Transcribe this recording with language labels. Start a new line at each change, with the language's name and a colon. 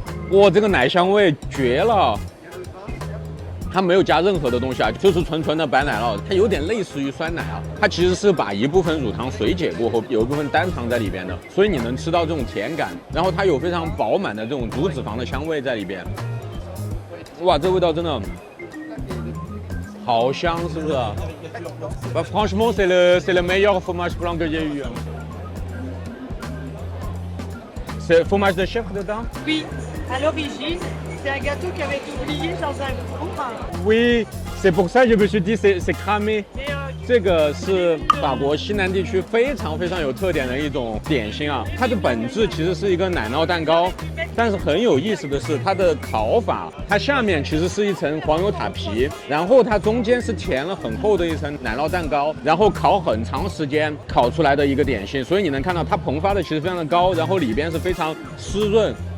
Chinese: 哇，这个奶香味绝了！它没有加任何的东西啊，就是纯纯的白奶酪，它有点类似于酸奶啊。它其实是把一部分乳糖水解过后，有一部分单糖在里边的，所以你能吃到这种甜感。然后它有非常饱满的这种乳脂肪的香味在里边。哇，这味道真的好香，是不是？
French: Franchement, c'est le meilleur fromage blanc que j'ai eu. C'est fromage de chèvre dedans? Oui, à l'origine, c'est un gâteau qui avait été oublié dans un four. Oui, c'est pour ça que je me suis dit c'est cramé.
Chinese: 这个是法国西南地区非常有特点的一种点心啊，它的本质其实是一个奶酪蛋糕，但是很有意思的是它的烤法，它下面其实是一层黄油塔皮，然后它中间是填了很厚的一层奶酪蛋糕，然后烤很长时间烤出来的一个点心，所以你能看到它膨发的其实非常的高，然后里边是非常湿润。